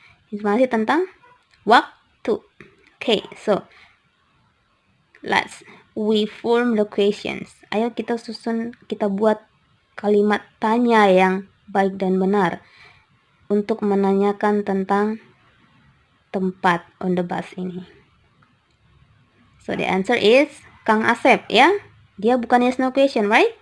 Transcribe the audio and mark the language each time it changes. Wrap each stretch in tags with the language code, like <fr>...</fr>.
<id>Informasi tentang waktu.</id> <en>Okay, so we form the questions.</en> <id>Ayo kita buat kalimat tanya yang baik dan benar untuk menanyakan tentang tempat</id> <en>on the bus</en> <id>ini.</id> <en>So the answer is Kang Asep ya.</en> <id>Dia bukan</id> <en>yes no question, right?</en>